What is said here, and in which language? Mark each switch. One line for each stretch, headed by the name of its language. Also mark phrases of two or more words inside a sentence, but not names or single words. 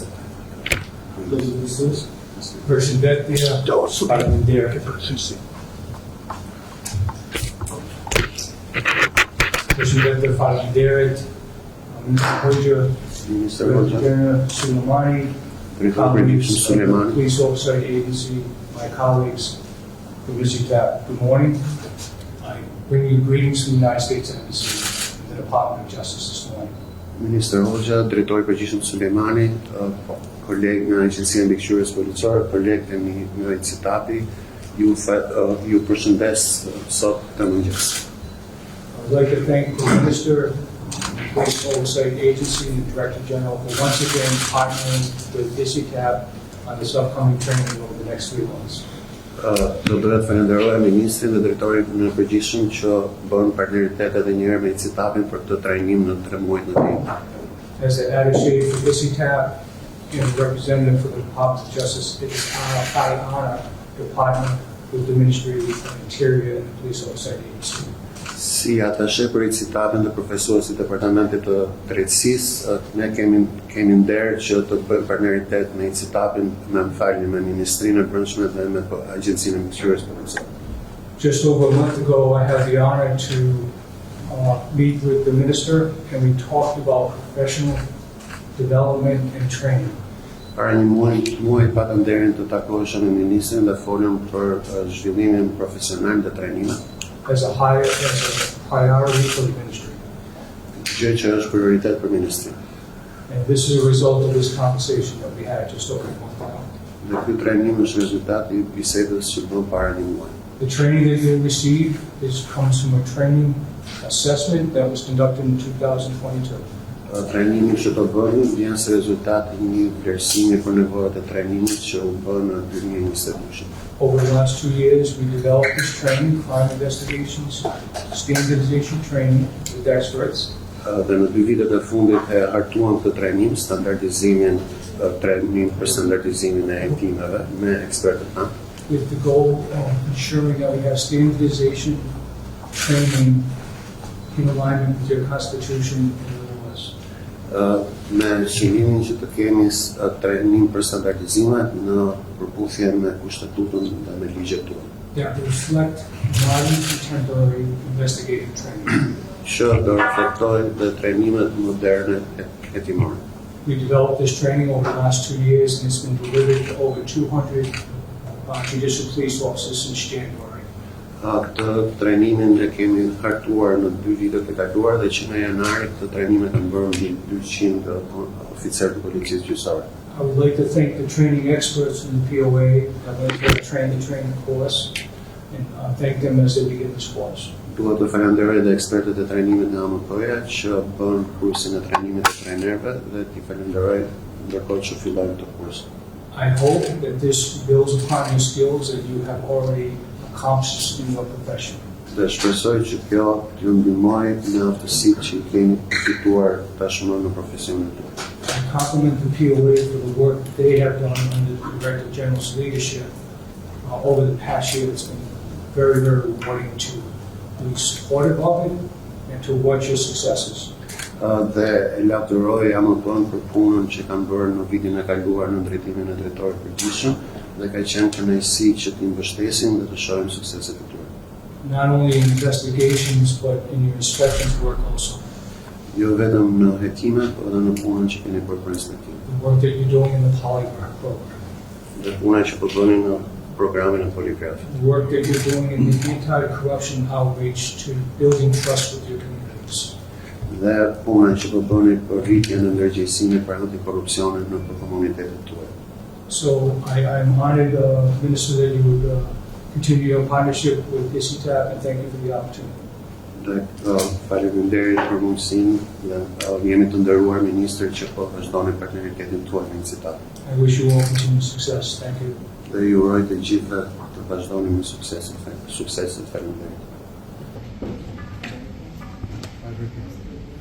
Albanian: Zoti Ministër, përshëndetje. Faleminderit. Përshëndetje, faleminderit. Ministër Hoxha, Sulejmani, Drejtori Përgjithshëm
English: colleagues of the Sulemani, Police Oversight Agency, my colleagues, the WSITAP, good morning. I bring you greetings from the United States Embassy and the Department of Justice this morning.
Albanian: Ministër Hoxha, Drejtori Përgjithshëm Sulemani, kolegë nga Agjencia e Mbikëqyrjes Policore, kolegët e mi nga ICTAP-i, ju përshëndes sot të mëngjes.
English: I would like to thank the Minister, the Police Oversight Agency, and the Director General for once again partnering with ICTAP on this upcoming training over the next 3 months.
Albanian: Do doja të falenderoj Ministrin dhe Drejtorin në Përgjithshëm që bën partneritet edhe një herë me ICTAP-in për këtë trajnim në 3 muaj në vit.
English: As the attaché for ICTAP and representative for the Department of Justice, it is our high honor to partner with the Ministry of Interior and the Police Oversight Agency.
Albanian: Si atashe për ICTAP-in dhe profesorët e Departamentit të Drejtësisë, ne kemi nder që të bëjmë partneritet me ICTAP-in, me Ministrinë e Brendshme dhe me Agjencinë e Mbikëqyrjes Policore.
English: Just over a month ago, I had the honor to meet with the Minister, and we talked about professional development and training.
Albanian: Para një muaj pata nderin të takohesha me Ministrin dhe folëm për zhvillimin profesional dhe trajnimin.
English: As a priority for the ministry.
Albanian: Gjë që është prioritet për ministrin.
English: And this is a result of this conversation that we had just over a month ago.
Albanian: Dhe ky trajnim është rezultati I bisedës që bëm para një muaji.
English: The training that you receive comes from a training assessment that was conducted in 2022.
Albanian: Trajnimi që do bëni vjen si rezultat I një vlerësimi për nevojat e trajnimit që u bë në 2022.
English: Over the last 2 years, we developed this training, crime investigations, standardization training with experts.
Albanian: Dhe në 2 vitet e fundit e hartuam këtë trajnim, standardizimin, trajnim për standardizimin e hetimeve me ekspertët tanë.
English: With the goal of ensuring that we have standardization training in alignment with your Constitution and the laws.
Albanian: Me qëllimin që të kemi trajnim për standardizimet në përputhje me Kushtetutën dhe me ligjet tuaja.
English: That reflect modern contemporary investigative training.
Albanian: Që do reflektojë dhe trajnimet moderne hetimore.
English: We developed this training over the last 2 years, and it's been delivered to over 200 judicial police officers since January.
Albanian: Këtë trajnimin e kemi hartuar në 2 vitet e kaluar dhe që nga janari këtë trajnimet e bërë mbi 200 oficerë të policisë gjyqësore.
English: I would like to thank the training experts in the POA that went through the training course, and thank them as they begin this course.
Albanian: Duhet të falenderoj dhe ekspertët e trajnimit në AMP-ja që bën kursin e trajnimit të trajnerëve dhe t'i falenderoj ndërkohë që fillojnë këtë kurs.
English: I hope that this builds upon your skills that you have already accomplished in your profession.
Albanian: Dhe shpresoj që kjo t'ju ndihmoj në aftësitë që I keni fituar tashmë në profesionin tuaj.
English: I compliment the POA for the work that they have done under the Director General's leadership over the past year. It's been very, very rewarding to be supportive of it and to watch your successes.
Albanian: Dhe e lavdëroj AMP-n për punën që kanë bërë në vitin e kaluar në drejtimin e drejtorit përgjithshëm dhe ka qenë kënaqësi që t'i mbështesim dhe të shohim sukseset e tyre.
English: Not only in investigations, but in your inspections work also.
Albanian: Jo vetëm në hetime, por edhe në punën që keni bërë për inspektim.
English: The work that you're doing in the polygraph program.
Albanian: Dhe puna që po bëni në programin e poligrafit.
English: The work that you're doing in the anti-corruption outreach to building trust with your communities.
Albanian: Dhe puna që po bëni për rritjen e ndërgjegjësimit për antikorrupsionin në komunitetet tuaja.
English: So I'm honored, Minister, that you would continue your partnership with ICTAP, and thank you for the opportunity.
Albanian: Dhe faleminderit për mundësinë dhe jemi të nderuar ministër që po vazhdoni partneritetin tuaj me ICTAP.
English: I wish you all continued success. Thank you.
Albanian: Dhe ju uroj të gjithëve të vazhdoni me suksesin. Faleminderit.